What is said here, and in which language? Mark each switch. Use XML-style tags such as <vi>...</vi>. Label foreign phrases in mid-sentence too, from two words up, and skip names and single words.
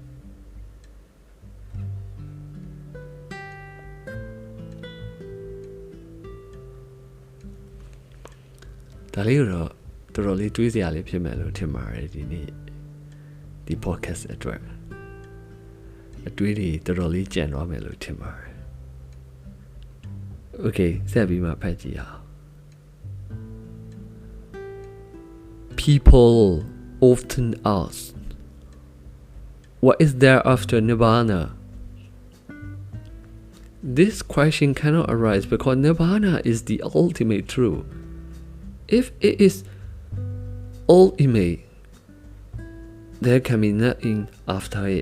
<my>ဒါလေးတော့တော်တော်လေးတွေးစရာလေးဖြစ်မယ်လို့ထင်ပါတယ်ဒီနေ့ဒီ podcast အတွက်အတွေးတွေတော်တော်လေးကြံသွားမယ်လို့ထင်ပါတယ်</my> <en>Okay</en> <my>ဆက်ပြီးမှဖတ်ကြည့်အောင်</my> <en>People often ask what is there after nirvana This question cannot arise because nirvana is the ultimate truth If it is ultimate, there can be nothing after it.</en>